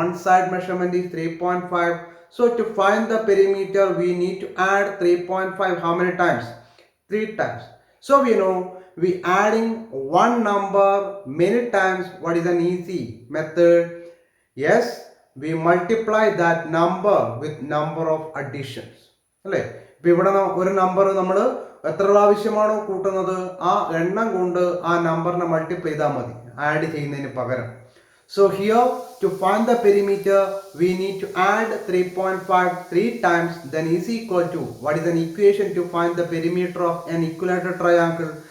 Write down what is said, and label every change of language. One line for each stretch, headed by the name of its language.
English: One side measurement is 3.5. So to find the perimeter we need to add 3.5 how many times? 3 times. So we know we adding one number many times. What is an easy method? Yes, we multiply that number with number of additions.
Malayalam: അല്ലേ? ഇപ്പൊ ഇവിടെ ഒരു number നമ്മൾ എത്ര പ്രാവശ്യമാണോ കൂട്ടുന്നത് ആ എണ്ണം കൊണ്ട് ആ നമ്പറിനെ മൾട്ടിപ്ലൈ ചെയ്താൽ മതി ആഡ് ചെയ്യുന്നതിന് പകരം.
English: So here to find the perimeter we need to add 3.5 3 times, then is equal to what is an equation to find the perimeter of an equilateral triangle?